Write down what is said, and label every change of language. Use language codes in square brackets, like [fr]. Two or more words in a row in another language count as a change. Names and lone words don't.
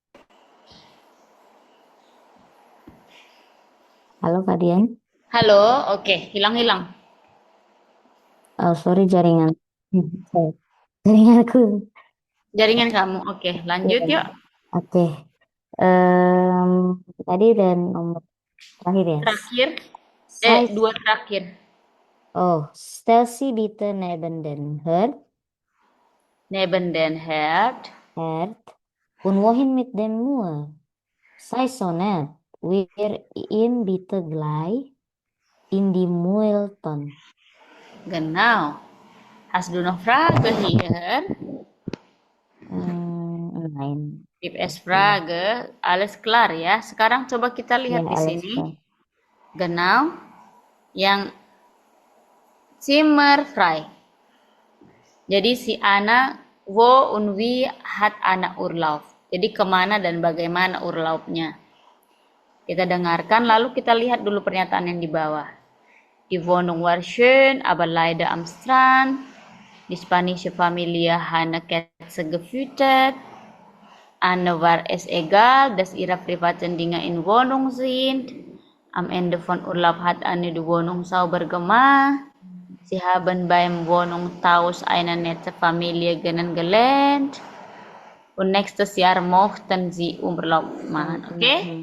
[id] Halo, Kak Dian. Halo? Oke, hilang-hilang. Oh, sorry jaringan. Jaringanku. Jaringan kamu. Oke, lanjut Iya. yuk. Oke. Tadi dan nomor terakhir ya. Terakhir. Saya, Dua terakhir. [de] stell sie bitte neben den Herd. Neben den Herd. Und wohin mit dem Müll? Sei so nett. Wir ihn bitte gleich in die Mülltonne. Genau. Hast du noch Frage hier? Nein. Gibt es Frage? Alles klar ya. [id] Sekarang coba kita lihat Ya, di [de] alles [id] sini. [de] klar. Genau. Yang Zimmer frei. [id] Jadi si Ana, [de] wo und wie hat Ana Urlaub? [id] Jadi kemana dan bagaimana urlaubnya? Kita dengarkan, lalu kita lihat dulu pernyataan yang di bawah. [de] Die Wohnung war schön, aber leider am Strand. Die spanische Familie hat eine Katze gefüttert. Anne war es egal, dass ihre privaten Dinge in Wohnung sind. Am Ende von Urlaub hat Anne die Wohnung sauber gemacht. Sie haben beim Wohnungstausch eine nette Familie kennengelernt. Und nächstes Jahr möchten sie Urlaub machen, [id] oke?